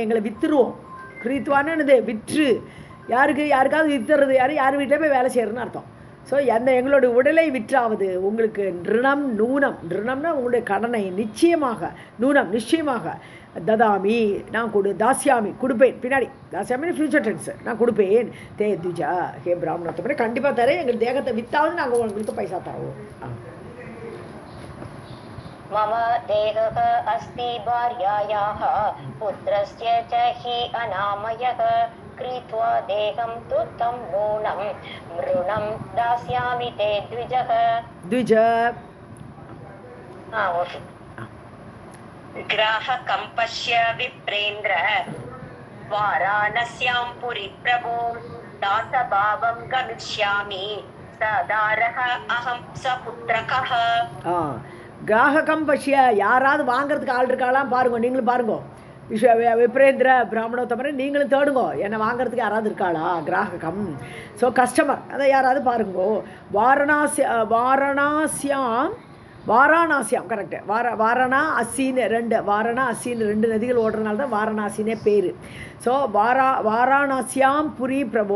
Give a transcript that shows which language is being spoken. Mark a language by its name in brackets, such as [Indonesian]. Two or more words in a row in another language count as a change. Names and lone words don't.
[Tamil] எங்களை விற்றுருவோம் கிரீத்வான்னு என்னது விற்று யாருக்காவது விற்றுறது யார் வீட்டில் போய் வேலை செய்கிறதுன்னு அர்த்தம் ஸோ எங்களுடைய உடலை விற்றாவது உங்களுக்கு [Sanskrit] ऋणं नूनम् [Tamil] ரிணம்னா உங்களுடைய கடனை நிச்சயமாக நூனம் நிச்சயமாக ததாமி நான் தாசியாமி கொடுப்பேன் பின்னாடி தாசியாமி [English] future tense [Tamil] நான் கொடுப்பேன் [Sanskrit] ते द्विज [Tamil] ஹே பிராமணத்தை கண்டிப்பாக தரேன் எங்கள் தேகத்தை விற்றாவது நாங்கள் உங்களுக்கு பைசா தரோம் [Sanskrit] मम देहः अस्ति भार्यायाः पुत्रस्य च हि अनामयः कृत्वा देहं तु तं नूनं ऋणं दास्यामि ते द्विजः द्विज ग्राहकं पश्य विप्रेन्द्र वाराणस्यां पुरी प्रभो दासभावं गमिष्यामि सदारः अहं सपुत्रकः ग्राहकं पश्य [Tamil] யாராவது வாங்கிறதுக்கு ஆள் இருக்காலாம் பாருங்க நீங்களும் பாருங்க விப்ரேந்திர பிராமணோத்தமரை நீங்களும் தேடுங்கோ என்னை வாங்கிறதுக்கு யாராவது இருக்காளா கிராஹகம் ஸோ கஸ்டமர் அதை யாராவது பாருங்கோ வாரணாசியாம் கரெக்டு வாரணா அசின்னு 2 நதிகள் ஓடுறதுனால தான் வாரணாசினே பேர் ஸோ வாரணாசியாம் [Sanskrit] पुरीं प्रभो